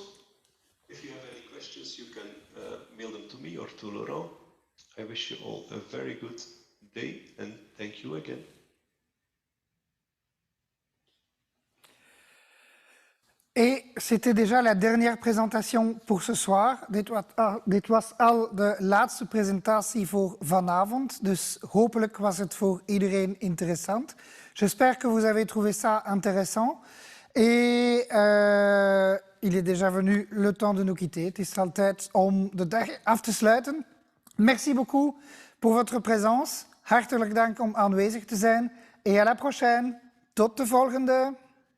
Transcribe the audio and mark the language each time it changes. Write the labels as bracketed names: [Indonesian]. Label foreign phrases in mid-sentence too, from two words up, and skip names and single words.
[English] If you have any questions, you can mail them to me or to Laurent. I wish you all a very good day and thank you again. [French] Et c'était déjà la dernière présentation pour ce soir. [Dutch] Dit was al de laatste presentatie voor vanavond. Dus hopelijk was het voor iedereen interessant. [French] J'espère que vous avez trouvé ça intéressant. Et il est déjà venu le temps de nous quitter. [Dutch] Het is al tijd om de dag af te sluiten. [French] Merci beaucoup pour votre présence. [Dutch] Hartelijk dank om aanwezig te zijn. [French] Et à la prochaine. [Dutch] Tot de volgende.